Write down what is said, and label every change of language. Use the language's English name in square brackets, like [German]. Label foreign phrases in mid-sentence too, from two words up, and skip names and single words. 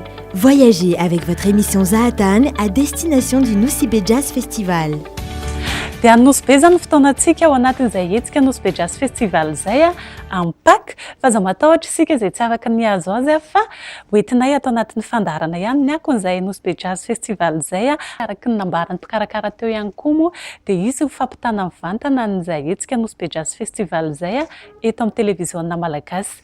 [French] Voyagez avec votre émission Zahatan à destination du Nosy Be Jazz Festival. [Malagasy] Dia Anosy Be zany fotoanantsika ao anatin'izay hetsika Anosy Be Jazz Festival zay amin'ny Pâques fa za matahotra isika zay tsy afaka niazo azy fa hoentinay atao anatin'ny fandarana ihany ny akon'izay Anosy Be Jazz Festival zay araka ny nambarany mpikarakara teo ihany koa moa dia izy ho fampitana mivantana n'izay hetsika Anosy Be Jazz Festival zay eto amin'ny télévision malagasy.